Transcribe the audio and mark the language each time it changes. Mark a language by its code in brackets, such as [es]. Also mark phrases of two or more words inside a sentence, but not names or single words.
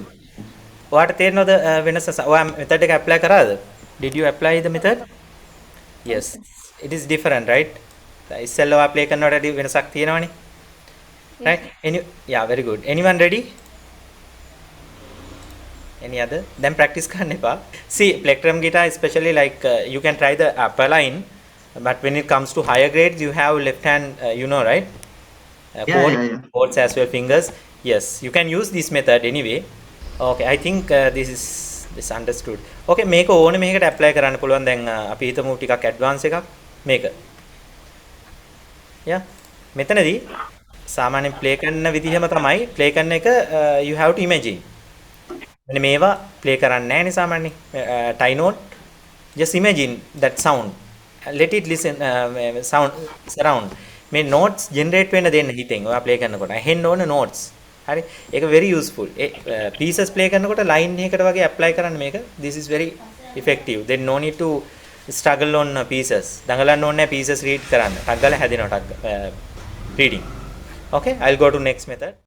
[si] ඔයාට තේරෙනවද වෙනස? ඔයා මෙතඩ් එක ඇප්ලයි කරාද? [en] did you apply the method? yes, it is different, right? [si] ඉස්සෙල්ලා ඔයා ප්ලේ කරනකොට වෙනසක් තියෙනවනේ. [en] right? yeah, very good. Anyone ready? any other? then practice [si] කරන්න එපා. [en] see, plectrum guitar especially like you can try the upper line, but when it comes to higher grades you have left hand, you know, right? Chords as well, fingers. yes, you can use this method anyway. okay, I think this understood. [si] okay, මේක ඕනේ මේකට apply කරන්න පුළුවන්. දැන් අපි හිතමු ටිකක් advance එකක් මේක. yeah, මෙතනදී සාමාන්‍යයෙන් play කරන විදිහම තමයි play කරන එක. [en] you have to imagine. [si] මෙන්න මේවා play කරන්නේ නැහැ නේ සාමාන්‍යයෙන්. [en] tie note, just imagine that sound, let it listen, sound surround. [si] මේ [en] notes generate [si] වෙන්න දෙන්න හිතෙන් ඔයා play කරනකොට ඇහෙන්න ඕන notes. හරි, ඒක [en] very useful. pieces play [si] කරනකොට line එකකට වගේ apply කරන්න මේක. [en] this is very effective. then no need to struggle on pieces. [si] දඟලන්න ඕනේ නැහැ [en] pieces read [si] කරන්න. ටක් ගාලා හැදෙනවා ටක් reading. [en] okay, I'll go to next method.